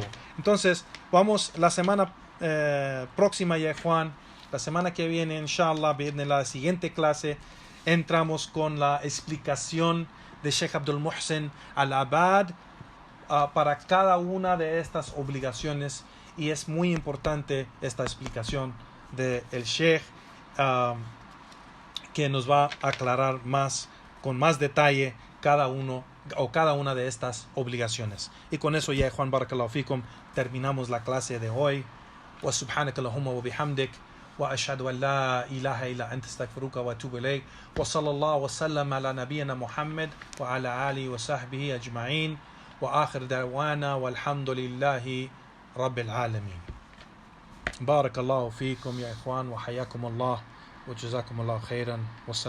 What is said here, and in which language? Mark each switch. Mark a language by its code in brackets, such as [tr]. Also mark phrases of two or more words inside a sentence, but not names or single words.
[es] Entonces, vamos la semana próxima, ya Juan, la semana que viene, inshallah, en la siguiente clase, entramos con la explicación de Sheikh Abdul Muhsin Al-Abad para cada una de estas obligaciones, y es muy importante esta explicación del Sheikh que nos va a aclarar con más detalle cada una de estas obligaciones. Y con eso ya, Juan, [ar] بارك الله فيكم, [es] terminamos la clase de hoy. [ar] وسبحانك اللهم وبحمدك وأشهد أن لا إله إلا أنت أستغفرك وأتوب إليك وصلى الله وسلم على نبينا محمد وعلى آله وصحبه أجمعين وآخر دعوانا والحمد لله رب العالمين. بارك الله فيكم يا إخوان وحياكم الله وجزاكم الله خيرا.